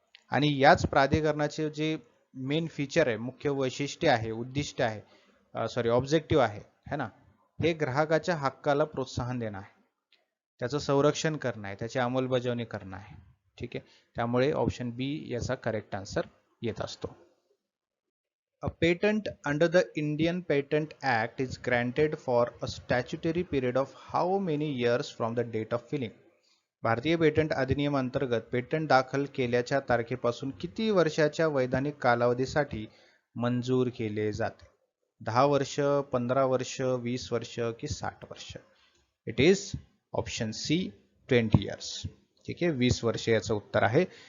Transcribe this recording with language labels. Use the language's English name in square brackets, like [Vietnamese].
[Marathi] आणि याच प्राधिकरणाचे जे मेन फीचर आहे, मुख्य वैशिष्ट्य आहे, उद्दिष्ट आहे, ऑब्जेक्टिव्ह आहे, है ना, हे ग्राहकाच्या हक्काला प्रोत्साहन देणं आहे, त्याचं संरक्षण करणं आहे, त्याची अंमलबजावणी करणं आहे. ठीक आहे, त्यामुळे ऑप्शन बी याचा करेक्ट आन्सर येत असतो. [English] A patent under the Indian Patent Act is granted for a statutory period of how many years from the date of filing? [Marathi] भारतीय पेटंट अधिनियम अंतर्गत पेटंट दाखल केल्याच्या तारखेपासून किती वर्षाच्या वैधानिक कालावधीसाठी मंजूर केले जाते? 10 वर्ष, 15 वर्ष, 20 वर्ष की 60 वर्ष? [English] It is option C, 20 years. [Marathi] ठीक आहे, 20 वर्ष याचं उत्तर आहे.